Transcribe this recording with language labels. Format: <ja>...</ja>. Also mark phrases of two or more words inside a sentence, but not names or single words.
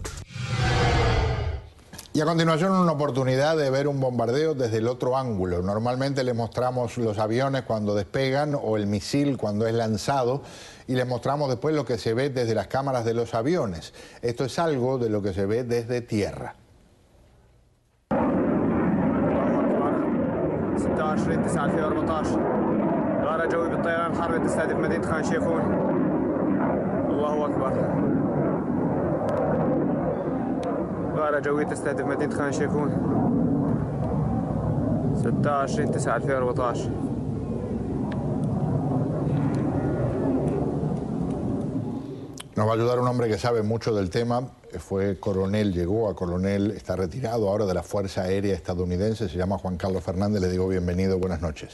<es>Y a continuación una oportunidad de ver un bombardeo desde el otro ángulo. Normalmente les mostramos los aviones cuando despegan o el misil cuando es lanzado y les mostramos después lo que se ve desde las cámaras de los aviones. Esto es algo de lo que se ve desde tierra.</es> <ar>غارة جوية تستهدف مدينة خان شيخون 16/9/2014.</ar> <es>Nos va a ayudar un hombre que sabe mucho del tema, fue coronel, llegó a coronel, está retirado ahora de la Fuerza Aérea Estadounidense, se llama Juan Carlos Fernández, le digo bienvenido, buenas noches.</es>